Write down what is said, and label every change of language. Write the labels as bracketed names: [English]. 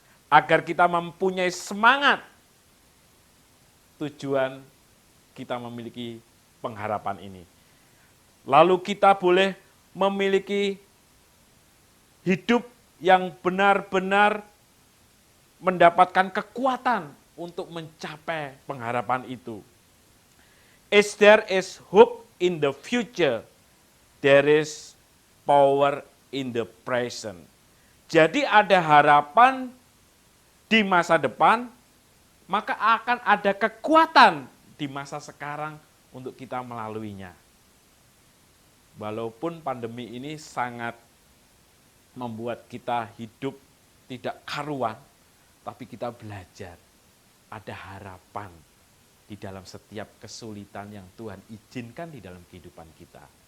[Indonesian] Agar kita mempunyai semangat, tujuan kita memiliki pengharapan ini. Lalu kita boleh memiliki hidup yang benar-benar mendapatkan kekuatan untuk mencapai pengharapan itu. [English] If there is hope in the future, there is power in the present. [Indonesian] Jadi ada harapan di masa depan, maka akan ada kekuatan di masa sekarang untuk kita melaluinya. Walaupun pandemi ini sangat membuat kita hidup tidak karuan, tapi kita belajar, ada harapan di dalam setiap kesulitan yang Tuhan izinkan di dalam kehidupan kita.